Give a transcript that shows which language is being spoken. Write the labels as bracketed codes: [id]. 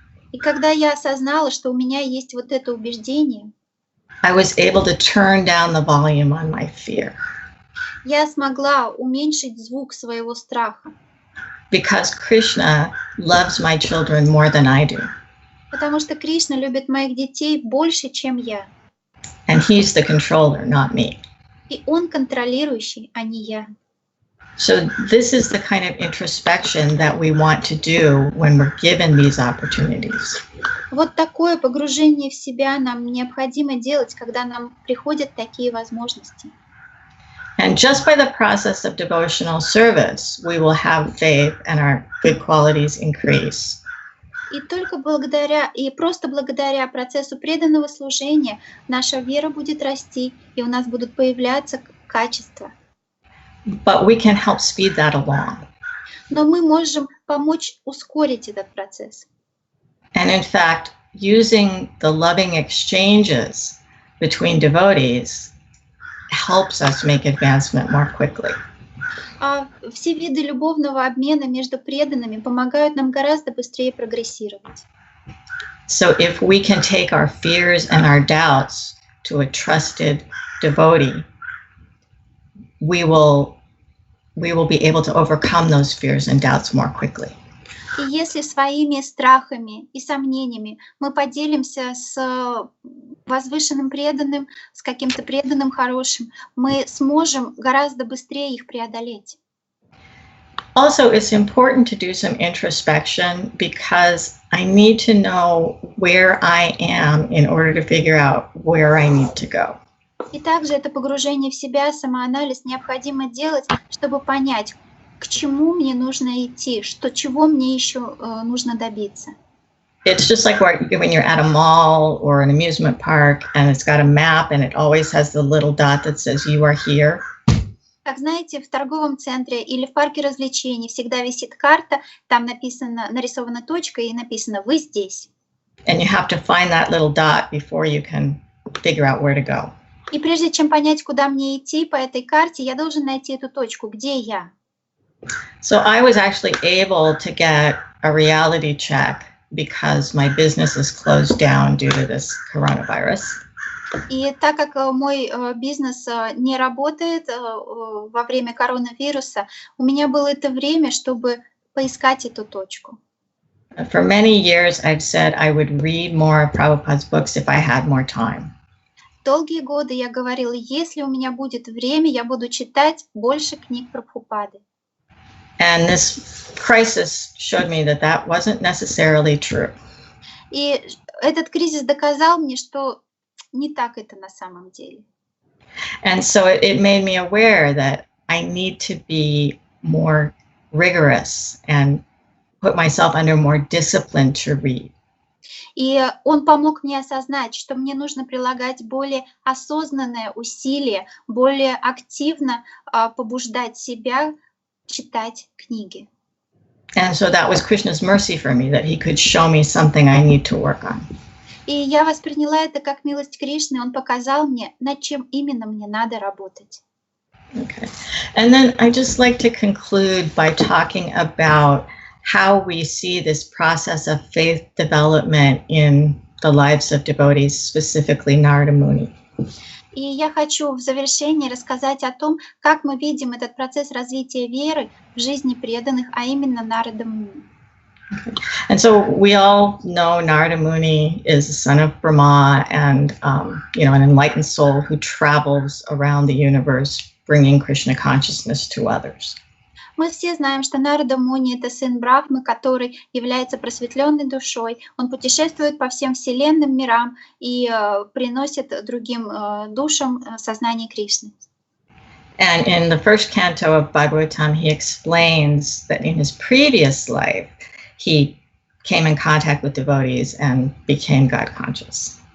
[ru] И когда я осознала, что у меня есть вот это убеждение, [en] I was able to turn down the volume on my fear. [ru] я смогла уменьшить звук своего страха, [en] Because Krishna loves my children more than I do. [ru] потому что Кришна любит моих детей больше, чем я. [en] And he's the controller, not me. [ru] И он контролирующий, а не я. [en] So this is the kind of introspection that we want to do when we're given these opportunities. [ru] Вот такое погружение в себя нам необходимо делать, когда нам приходят такие возможности. [en] And just by the process of devotional service, we will have faith and our good qualities increase. [ru] И просто благодаря процессу преданного служения наша вера будет расти, и у нас будут появляться качества. [en] But we can help speed that along. [ru] Но мы можем помочь ускорить этот процесс. [en] And in fact, using the loving exchanges between devotees helps us make advancement more quickly. [ru] А все виды любовного обмена между преданными помогают нам гораздо быстрее прогрессировать. [en] So if we can take our fears and our doubts to a trusted devotee, we will be able to overcome those fears and doubts more quickly. [ru] И если своими страхами и сомнениями мы поделимся с возвышенным преданным, с каким-то преданным хорошим, мы сможем гораздо быстрее их преодолеть. [en] Also, it's important to do some introspection because I need to know where I am in order to figure out where I need to go. [ru] И также это погружение в себя, самоанализ необходимо делать, чтобы понять, к чему мне нужно идти, чего мне еще нужно добиться. [en] It's just like when you're at a mall or an amusement park and it's got a map and it always has the little dot that says you are here. [ru] Как знаете, в торговом центре или в парке развлечений всегда висит карта, там нарисована точка и написано «Вы здесь». [en] And you have to find that little dot before you can figure out where to go. [ru] И прежде чем понять, куда мне идти по этой карте, я должен найти эту точку, где я. [en] So I was actually able to get a reality check because my business is closed down due to this coronavirus. [ru] И так как мой бизнес не работает во время коронавируса, у меня было это время, чтобы поискать эту точку. [en] For many years, I've said I would read more of Prabhupada's books if I had more time. [ru] Долгие годы я говорила, если у меня будет время, я буду читать больше книг Прабхупады. [en] And this crisis showed me that that wasn't necessarily true. [ru] И этот кризис доказал мне, что не так это на самом деле. [en] And so it made me aware that I need to be more rigorous and put myself under more discipline to read. [ru] И он помог мне осознать, что мне нужно прилагать более осознанное усилие, более активно побуждать себя читать книги. [en] And so that was Krishna's mercy for me, that he could show me something I need to work on. [ru] И я восприняла это как милость Кришны. Он показал мне, над чем именно мне надо работать. [en] Okay. And then I just like to conclude by talking about how we see this process of faith development in the lives of devotees, specifically Narada Muni. [ru] И я хочу в завершении рассказать о том, как мы видим этот процесс развития веры в жизни преданных, а именно Нарада Муни. [en] Okay. And so we all know Narada Muni is the son of Brahma and an enlightened soul who travels around the universe bringing Krishna consciousness to others. [ru] Мы все знаем, что Нарада Муни — это сын Брахмы, который является просветленной душой. Он путешествует по всем вселенным мирам и приносит другим душам сознание Кришны. [en] And in the first canto of Bhagavatam, he explains that in his previous life, he came in contact with devotees and became God conscious.